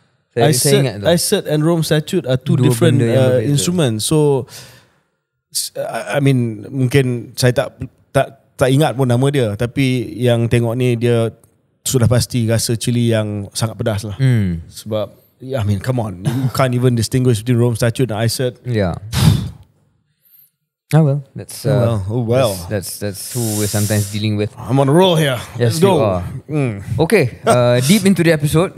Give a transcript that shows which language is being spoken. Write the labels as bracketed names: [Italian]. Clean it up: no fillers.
[English] ICET and Rome Statute are two different instruments. So I mean [Malay] mungkin saya tak ingat pun nama dia, tapi yang tengok ni dia sudah pasti rasa cili yang sangat pedas lah. [English] Sebab I mean come on, you can't even distinguish between Rome Statute and ICET. Yeah. Oh well, that's that's who we're sometimes dealing with. I'm on a roll here. Yes, Let's go. Okay, deep into the episode.